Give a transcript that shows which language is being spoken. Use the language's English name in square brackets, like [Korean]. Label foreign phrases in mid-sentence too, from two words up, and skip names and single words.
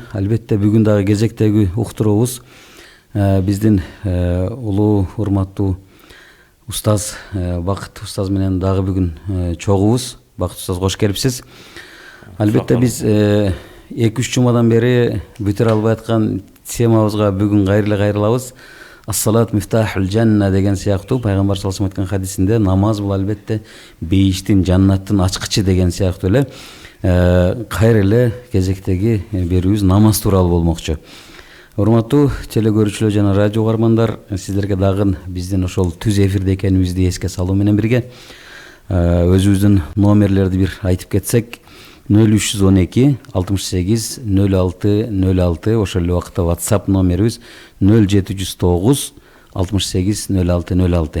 [Kyrgyz] Албетте бүгүн дагы кезектеги уктуруубуз биздин улуу урматтуу устаз Бакыт устаз менен дагы бүгүн чогубуз. Бакыт устаз кош келипсиз. Албетте биз 2-3 жумадан бери бүтүрө албай аткан темабызга бүгүн кайрылабыз. [Arabic] الصلاة مفتاح الجنة [Kyrgyz] деген сыяктуу пайгамбар [Arabic] صلى الله عليه وسلم [Kyrgyz] айткан хадисинде намаз бул албетте бейиштин, жаннаттын ачкычы деген сыяктуу эле кайра эле кезектеги берүүбүз намаз тууралуу болмокчу. Урматтуу телекөрүүчүлөр жана радио каармандар, сиздерге дагы биздин ошол түз эфирде экенибизди эске салуу менен бирге өзүбүздүн номерлерди бир айтып кетсек: 0312 68 06 06, ошол эле убакта WhatsApp номерибиз 0709 68 06 06.